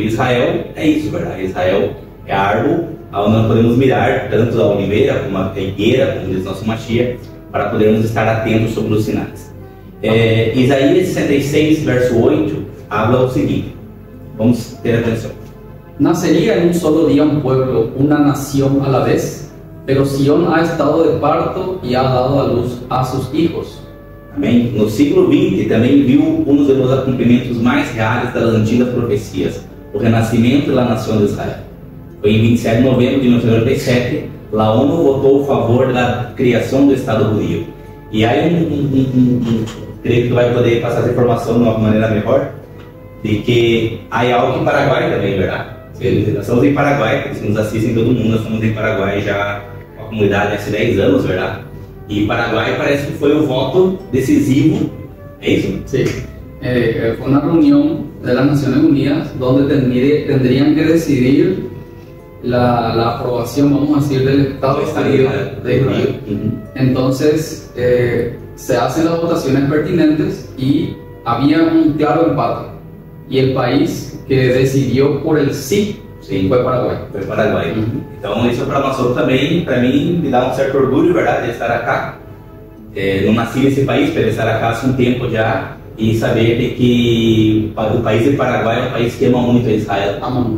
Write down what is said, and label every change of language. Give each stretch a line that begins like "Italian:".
Portuguese: Israel é isso, verdade? Israel é a árvore onde nós podemos mirar tanto a oliveira como a higueira, como diz nosso Mashiach, para podermos estar atentos sobre os sinais. Isaías 66, verso 8,
Spanish: habla
Portuguese: o seguinte, vamos ter atenção.
Spanish: Nacería en un solo día un pueblo, una nación a la vez, pero Sión ha estado de parto y ha dado a luz a sus hijos.
Portuguese: Amém? No século XX também viu um dos cumprimentos mais reais das antigas profecias, o renascimento da nação de Israel. Foi em 27 de novembro de 1997, a ONU votou a favor da criação do Estado judeu. E aí creio que vai poder passar essa informação de uma maneira melhor, de que há algo em Paraguai também, verdade? Nós estamos em Paraguai, se nos assistem todo mundo, nós estamos em Paraguai já, uma comunidade há 10 anos, verdade? E Paraguai parece que foi o voto decisivo, ¿é isso?
Spanish: Sí, fue una reunión de las Naciones Unidas donde tendrían que decidir la aprobación, vamos a decir, del Estado de Israel. Entonces, se hacen las votaciones pertinentes y había un claro empate. Y el país que
Portuguese: decidiu
Spanish: por el sí,
Portuguese: foi Paraguai. Foi Paraguai. Então isso para nós também, para mim, me dá um certo orgulho, verdade, de estar aqui. Não nasci nesse país, para estar aqui há um tempo já e saber de que o país de Paraguai é um país que ama muito Israel. Ama muito.